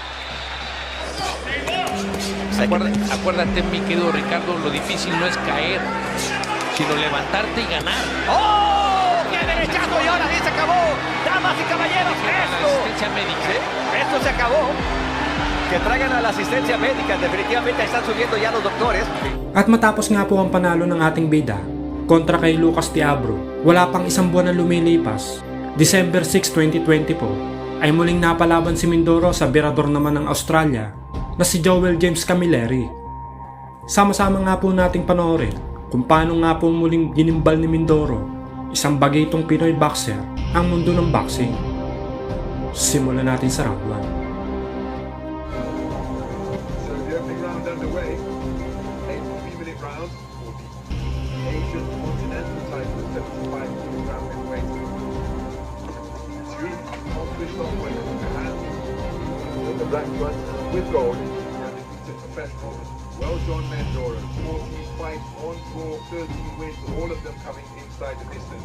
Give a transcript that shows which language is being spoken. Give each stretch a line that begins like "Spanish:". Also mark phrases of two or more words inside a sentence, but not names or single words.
Spanish: Acuérdate, mi querido Ricardo, lo difícil no es caer, sino levantarte y ganar. ¡Oh! ¡Qué derechazo! Y ahora sí se acabó. Damas y caballeros, La esto. asistencia médica. ¿Sí? Esto se acabó. Que traigan a la asistencia médica. Definitivamente están subiendo ya los doctores.
Filipino: At matapos nga po ang panalo ng ating bida kontra kay Lucas de Abro, wala pang isang buwan na lumilipas, December 6, 2024, ay muling napalaban si Mindoro sa birador naman ng Australia na si Joel James Camilleri. Sama-sama nga po nating panoorin kung paano nga po muling ginimbal ni Mindoro, isang bagitong Pinoy boxer, ang mundo ng boxing. Simulan natin sa round 1.
English: So the opening round underway, a 3-minute round for the Asian Continental title of 75 kg midweight. Three accomplished winners in the hand, with the black one with gold, and the professional, well-John Mandora, 14 fights on tour, 13 wins, all of them coming inside the distance.